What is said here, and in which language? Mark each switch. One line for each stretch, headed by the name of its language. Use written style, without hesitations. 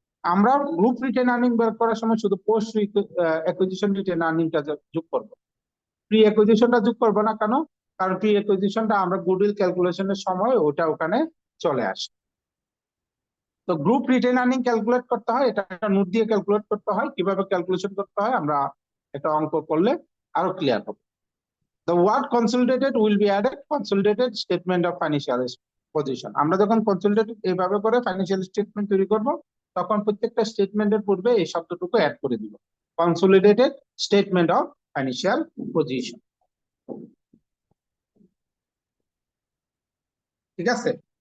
Bangla: আমরা group written earning বের করার সময় শুধু পোস্ট অ্যাকুইজিশন রিটেন আর্নিংটা যোগ করব, প্রি অ্যাকুইজিশনটা যোগ করব না। কেন? কারণ প্রি অ্যাকুইজিশনটা আমরা গুডউইল ক্যালকুলেশনের সময় ওটা ওখানে চলে আসে। তো গ্রুপ রিটেন আর্নিং ক্যালকুলেট করতে হয়, এটা একটা নোট দিয়ে ক্যালকুলেট করতে হয়। কিভাবে ক্যালকুলেশন করতে হয় আমরা একটা অঙ্ক করলে আরো ক্লিয়ার হবে।
English: The word consolidated will be added consolidated statement of financial position.
Bangla: আমরা যখন consolidated এইভাবে করে ফাইন্যান্সিয়াল স্টেটমেন্ট তৈরি করব, তখন প্রত্যেকটা স্টেটমেন্টের পূর্বে এই শব্দটুকু অ্যাড করে দিব, consolidated statement of financial position। ঠিক আছে?